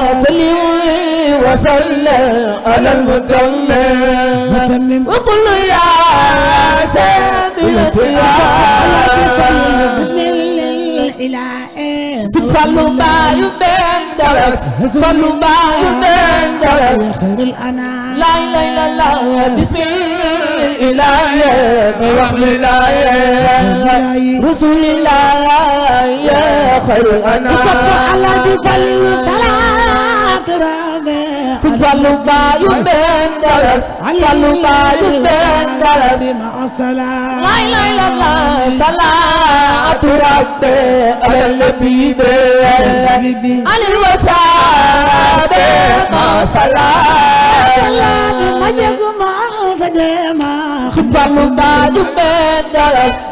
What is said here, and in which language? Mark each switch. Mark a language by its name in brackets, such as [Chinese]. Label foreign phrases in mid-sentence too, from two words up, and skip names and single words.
[Arabic] صلّ وسلّم على المتمم. Mutammim. وقل يا سبيل بسم الله. qiyaam. Bismillah. [Wolof] Sëñ Fallu baayu benn dara. Fallu baayu benn dara. [Arabic] خير الأنام. لا إله إلا الله، بسم الله, برحمة الله، رسول الله، يا خير الأنام. [Wolof] Ku sopp Alaaji Fallilu, [Arabic] صلاة ربي. [Wolof] Sëñ Fallu baayu benn dara. Fallu Baaju Bengal. [Arabic] مع السلام. لا إله إلا الله. صلاة ربي على النبي بي. الآل والصحب ما سلام. [Wolof] Ma yëgu ma fa jéema. Fallu Baaju Bengal.